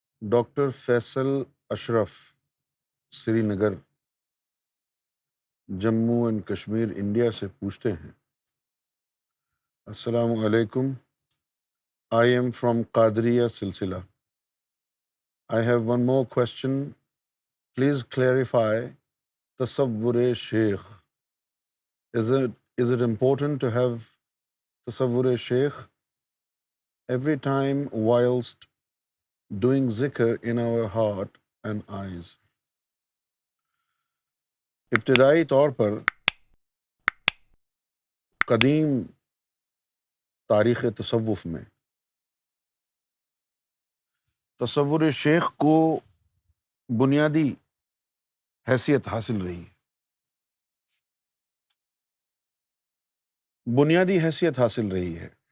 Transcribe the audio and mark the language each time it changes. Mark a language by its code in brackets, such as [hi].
[ur] Doctor Faisal Ashraf, Sri Nagar, Jammu and Kashmir, India سے پوچھتے ہیں، السلام علیکم، [en] I am from [ur] قادریہ سلسلہ. [en] I have one more question. Please clarify tasawwur sheikh. Is it important to have tasawwur sheikh every time whilst doing zikr in our heart and eyes? [ur] ابتدائی طور پر قدیم تاریخ تصوف میں تصور شیخ کو بنیادی حیثیت حاصل رہی ہے، بنیادی حیثیت حاصل رہی ہے.